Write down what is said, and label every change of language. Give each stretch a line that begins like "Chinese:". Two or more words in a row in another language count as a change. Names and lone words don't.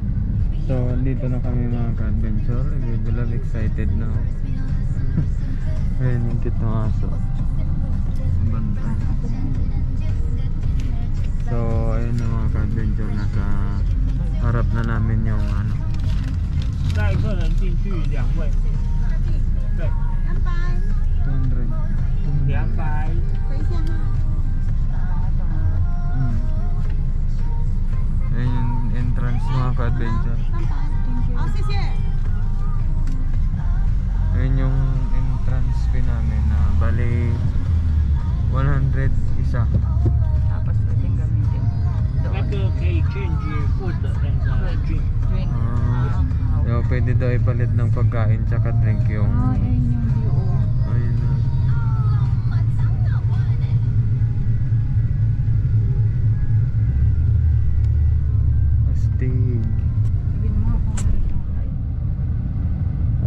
Filipino: So dito na kami mga ka-adventure. Baby Love excited na ako. Ayun yung cute ng aso, bantay. So ayun na mga ka-adventure, nasa harap na namin yung ano.
Chinese: 带客人进去2位，对， 200. 200。
Filipino: Ayun yung entrance mga ka-adventure.
Chinese: 好，谢谢。
Filipino: Ayun yung
English: entrance fee
Filipino: namin na bali 100 isa. Tapos pwedeng gamitin.
Chinese: 那个可以
English: change food and drink。
Filipino: Drink. So, pwede daw ipalit ng pagkain tsaka drink yung Ayun yung view. ayun na. Astig. Sabihin mo kung ano siyang light. Ha?